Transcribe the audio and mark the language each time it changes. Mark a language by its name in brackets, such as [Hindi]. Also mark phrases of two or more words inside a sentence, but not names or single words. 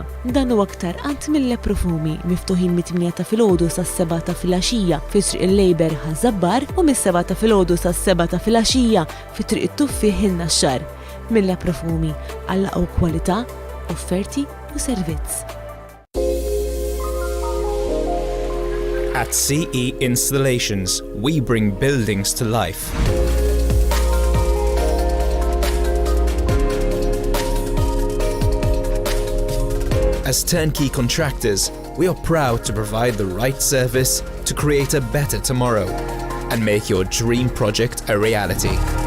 [Maltese] Dan u aktar għand Mille Profumi miftuħin mit-8 ta' filgħodu sas-7 ta' filgħaxija fi triq il-Lejber ħażabbar u mis-7 ta' filgħodu sas-7 ta' filgħaxija fi triq it-Tuffi ħin-Naxxar. Mille Profumi għall-aqwa kwalità, offerti u servizz. [English] At CE Installations, we bring buildings to life. As turnkey contractors, we are proud to provide the right service to create a better tomorrow and make your dream project a reality.